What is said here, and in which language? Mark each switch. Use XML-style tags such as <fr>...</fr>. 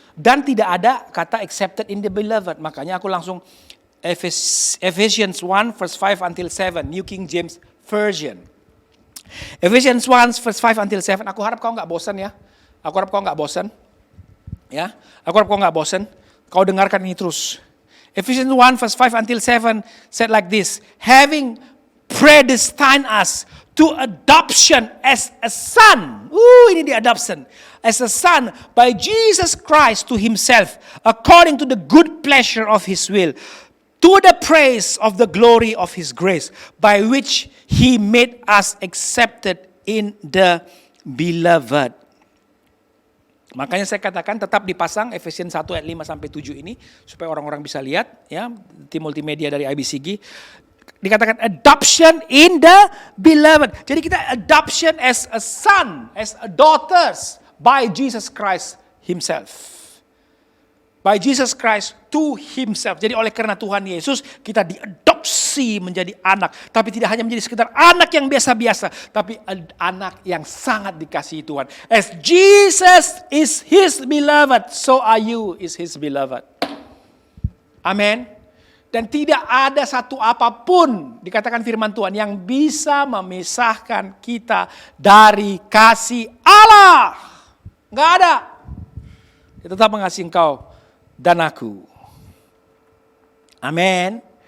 <id>Dan tidak ada kata</id> <en>accepted in the beloved.</en> <id>Makanya aku langsung</id> <en>Ephesians 1 verse 5 until 7. New King James Version. Ephesians 1 verse 5 until 7.</en> <id>Aku harap kau gak bosan ya. Aku harap kau gak bosan. Ya. Aku harap kau gak bosan. Kau dengarkan ini terus.</id> <en>Ephesians 1 verse 5 until 7 said like this. Having predestined us to adoption as a son.</en> <id>Ini di adoption.</id> <en>As a son by Jesus Christ to Himself, according to the good pleasure of His will, to the praise of the glory of His grace, by which He made us accepted in the beloved.</en> <id>Makanya saya katakan tetap dipasang Efesians 1 ayat 5 sampai 7 ini supaya orang-orang bisa lihat ya, tim multimedia dari IBCG.</id> <en>Dikatakan adoption in the beloved.</en> <id>Jadi kita</id> <en>adoption as a son, as a daughters by Jesus Christ Himself. By Jesus Christ to Himself.</en> <id>Jadi oleh karena Tuhan Yesus kita diadopsi menjadi anak. Tapi tidak hanya menjadi sekedar anak yang biasa-biasa. Tapi anak yang sangat dikasihi Tuhan.</id> <en>As Jesus is His beloved, so are you is His beloved.</en> <id>Amin. Dan tidak ada satu apapun, dikatakan firman Tuhan, yang bisa memisahkan kita dari kasih Allah. Enggak ada. Dia tetap mengasihi engkau dan aku. Amin.</id>